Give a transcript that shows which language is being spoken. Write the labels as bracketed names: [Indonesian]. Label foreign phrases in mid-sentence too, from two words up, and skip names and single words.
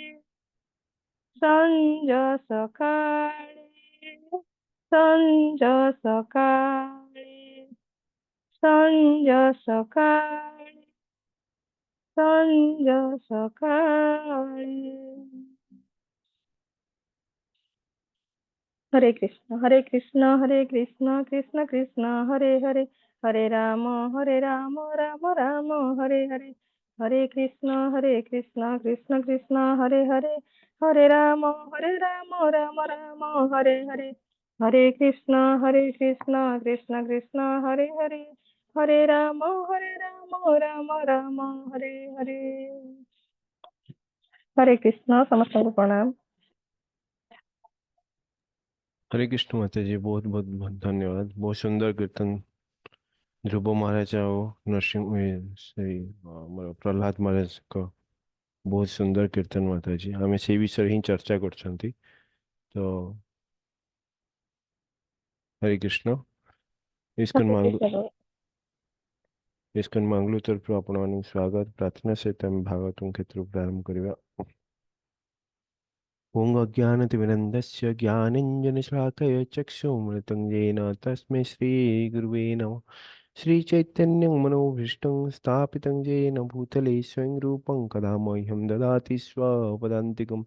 [Odia] ସଞ୍ଜ ସକାଳେ ସଞ୍ଜ ସକାଳେ ସଞ୍ଜ ସକାଳେ। [Sanskrit] हरे कृष्ण कृष्ण कृष्ण हरे हरे हरे राम राम राम हरे हरे हरे कृष्ण कृष्ण कृष्ण हरे हरे हरे राम राम राम हरे हरे हरे कृष्ण कृष्ण कृष्ण हरे हरे हरे राम राम राम हरे हरे। [Hindi] हरे कृष्ण समस्त को प्रणाम। हरे कृष्ण माता जी, बहुत बहुत बहुत धन्यवाद। बहुत सुंदर कीर्तन ध्रुव महाराज [Odia] ଆଉ ସେଇ ଆମର ପ୍ରହ୍ଲାଦ ମହାରାଜଙ୍କ ବହୁତ ସୁନ୍ଦର କୀର୍ତ୍ତନ ମାତାଜୀ। ଆମେ ସେଇ ବିଷୟରେ ହିଁ ଚର୍ଚ୍ଚା କରୁଛନ୍ତି। ତ ହରେ କୃଷ୍ଣ। ଇସ୍କନ हरे ମାଙ୍ଗୁ कृष्ण। ଇସ୍କନ ମାଙ୍ଗଲୁ ତରଫରୁ ଆପଣମାନଙ୍କୁ ସ୍ୱାଗତ ପ୍ରାର୍ଥନା ସହିତ ଆମେ ଭାଗବତଙ୍କ କ୍ଷେତ୍ରକୁ ପ୍ରାରମ୍ଭ କରିବା। [Sanskrit] ॐ अज्ञानतिमिरन्दस्य ज्ञानञ्जनशलाकया चक्षुमृतं येन तस्मै श्रीगुरुवे नमः। श्रीचैतन्यं मनोभीष्टं स्थापितं येन भूतले स्वयं रूपं कदा मह्यं ददाति स्वपदान्तिकं।